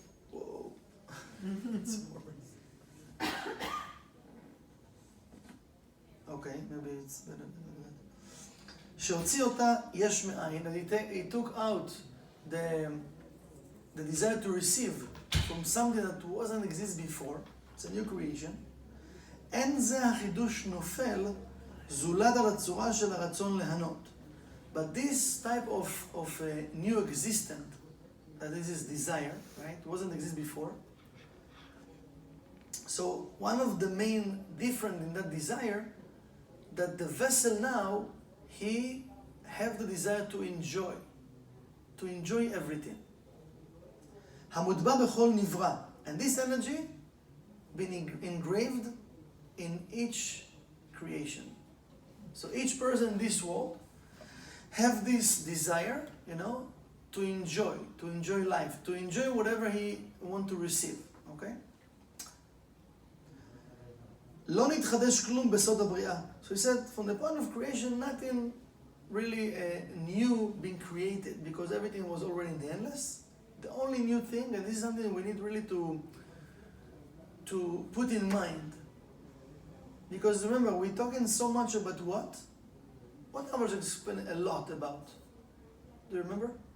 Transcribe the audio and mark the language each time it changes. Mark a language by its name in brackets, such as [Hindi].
[English] Whoa. It's more. Okay, maybe it's better than that. [Hebrew] שהוציא אותה יש מאין, [English] and he took out the desire to receive from something that wasn't exist before, it's a new creation. [Hebrew] אין זה החידוש נופל זולת על הצורה של הרצון להנות. [English] But this type of new existent, that is his desire, right, wasn't exist before. So one of the main difference in that desire, that the vessel now, he have the desire to enjoy everything. [Hebrew] המוטבע בכל נברא, [English] and this energy been engraved in each creation. So each person in this world have this desire, to enjoy life, to enjoy whatever he want to receive, okay? [Hebrew] לא נתחדש כלום בסוד הבריאה. [English] So he said, from the point of creation, nothing really new being created, because everything was already in the endless. The only new thing, and this is something we need really to put in mind. Because remember, we're talking so much about what? What Avraham explained a lot about? Do you remember?